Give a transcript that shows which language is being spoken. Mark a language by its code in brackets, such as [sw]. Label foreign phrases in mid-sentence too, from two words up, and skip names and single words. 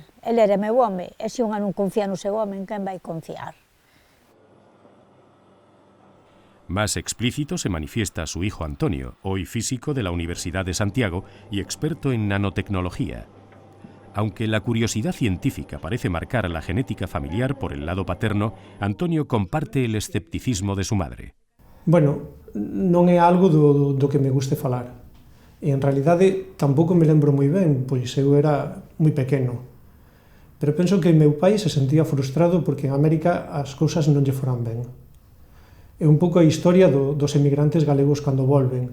[gl] El era meu home, e se unha non confía no seu home, en quen vai confiar? [es] Más explícito se manifiesta su hijo Antonio, hoy físico de la Universidad de Santiago y experto en nanotecnología. Aunque la curiosidad científica parece marcar la genética familiar por el lado paterno, Antonio comparte el escepticismo de su madre. Bueno, [gl] non é algo do que me guste falar. E, en realidade, tampouco me lembro moi ben, pois eu era moi pequeno. Pero penso que meu pai se sentía frustrado porque en América as cousas non lle foran ben. É un pouco a historia dos emigrantes galegos cando volven.